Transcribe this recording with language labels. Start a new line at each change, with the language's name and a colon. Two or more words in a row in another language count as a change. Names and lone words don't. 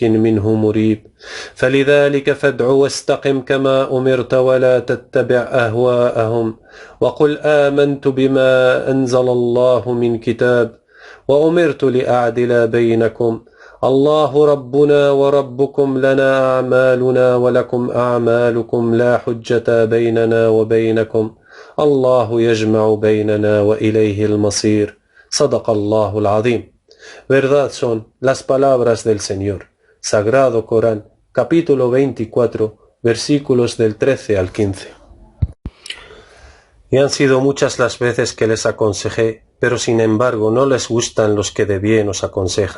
Arabic: منه مريب فلذلك فادع واستقم كما أمرت ولا تتبع أهواءهم وقل آمنت بما أنزل الله من كتاب وأمرت لأعدل بينكم الله ربنا وربكم لنا أعمالنا ولكم أعمالكم لا حجة بيننا وبينكم الله يجمع بيننا وإليه المصير صدق الله العظيم.
Spanish: Verdad son las palabras del Señor. Sagrado Corán, capítulo 24, versículos del 13 al 15. Y han sido muchas las veces que les aconsejé, pero sin embargo no les gustan los que de bien os aconsejan.